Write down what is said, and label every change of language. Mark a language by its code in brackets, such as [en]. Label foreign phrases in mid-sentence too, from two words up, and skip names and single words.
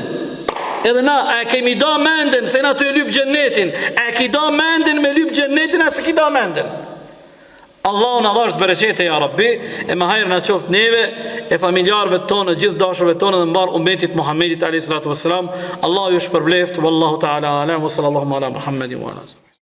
[sq] Edhe na e kemi do mendjen se na të lyp xhenetin. E ki do mendjen me lyp xhenetin as ki do mendjen. Allahu na dhash bereqete [ar] يا ربي, [sq] e me hajër na qoft neve, e familjarëve tonë, gjithë dashurve tonë dhe mbar ummetit Muhammedit [ar] عليه الصلاة والسلام. [sq] Allahu ju shpërbleft, [ar] والله تعالى أعلم، وصلى الله على محمد وعلى